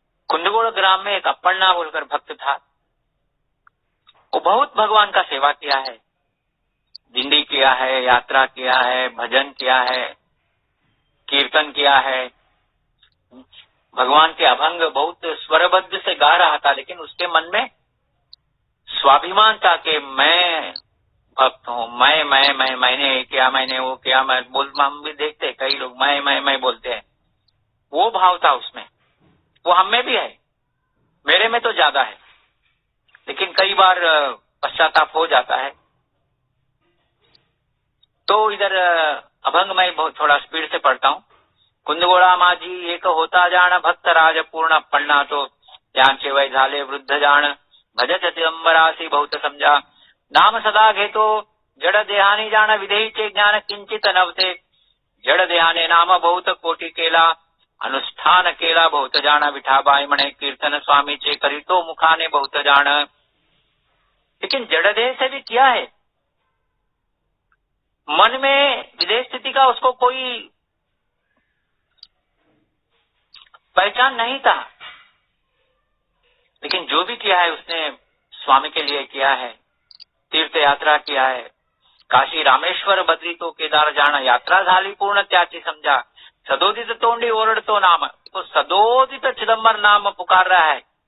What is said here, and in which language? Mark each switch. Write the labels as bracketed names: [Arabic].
[Hindi] कुंदगोड़ ग्राम में एक अप्पण्णा बोलकर भक्त था, वो बहुत भगवान का सेवा किया है, दिंडी किया है, यात्रा किया है, भजन किया है, कीर्तन किया है, भगवान के अभंग बहुत स्वरबद्ध से गा रहा था, लेकिन उसके मन में स्वाभिमान था कि मैं भक्त हूँ, मैंने ये किया, मैंने वो किया, हम भी देखते हैं कई लोग मैं बोलते हैं, वो भाव था उसमें। वो हम में भी है, मेरे में तो ज्यादा है, लेकिन कई बार पश्चाताप हो जाता है। तो इधर अभंग मैं बहुत थोड़ा स्पीड से पढ़ता हूँ। [Marathi] कुंदगोळा माझी एक होता जाण, भक्त राज पूर्ण पन्ना तो यांचे वय झाले वृद्ध जाण, भजत चिदंबरासी बहुत समजा, नाम सदा घेतो जड देहाने जाण, विधेयीचे ज्ञान किंचित नव्हते, जड देहाने नाम बहुत कोटी केला, अनुष्ठान केला बहुत जाण, विठाबाई म्हणे कीर्तन स्वामीचे करीतो मुखाने बहुत जाण। [Hindi] लेकिन जड़ देह से भी किया है, मन में विदेह स्थिति का उसको कोई पहचान नहीं था, लेकिन जो भी किया है उसने स्वामी के लिए किया है, तीर्थ यात्रा किया है, काशी रामेश्वर बद्री तो केदार जाना, [Marathi] यात्रा झाली पूर्ण त्याची समझा, सदोदित तोंडी ओरडतो नाम, [Hindi] तो सदोदित चिदंबर नाम पुकार रहा है,